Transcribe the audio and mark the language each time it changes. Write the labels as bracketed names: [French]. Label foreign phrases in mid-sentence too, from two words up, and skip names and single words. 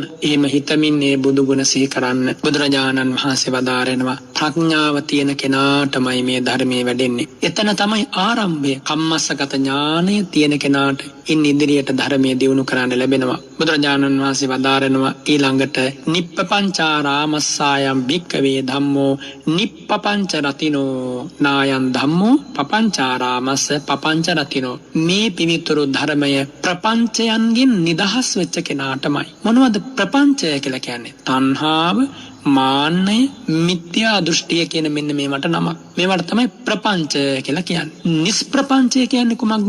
[Sinhala] එහෙම හිතමින් මේ බුදු ගුණ සිහි කරන්න බුදුරජාණන් වහන්සේ වදාරනවා ප්‍රඥාව තියෙන කෙනාටමයි මේ ධර්මයේ වැඩෙන්නේ. එතන තමයි ආරම්භය. කම්මස්සගත ඥානය තියෙන කෙනාට ඉන් ඉදිරියට ධර්මයේ දියුණු කරන්න ලැබෙනවා. බුදුරජාණන් වහන්සේ වදාරනවා ඊළඟට [Pali] නිප්පපංචාරාමස්සායම් භික්කවේ ධම්මෝ නිප්පපංච රතිනෝ නායන් ධම්මෝ පපංචාරාමස්ස පපංච රතිනෝ. [Sinhala] මේ පිවිතුරු ධර්මය ප්‍රපංචයන්ගෙන් නිදහස් වෙච්ච කෙනාටමයි. මොනවද ප්‍රපංචය කියලා කියන්නේ? තණ්හාව, මාන්නය, මිත්‍යා දෘෂ්ටිය කියන මෙන්න මේවට නමක්. මේවට තමයි ප්‍රපංචය කියලා කියන්නේ. නිස්ප්‍රපංචය කියන්නේ කුමක්ද?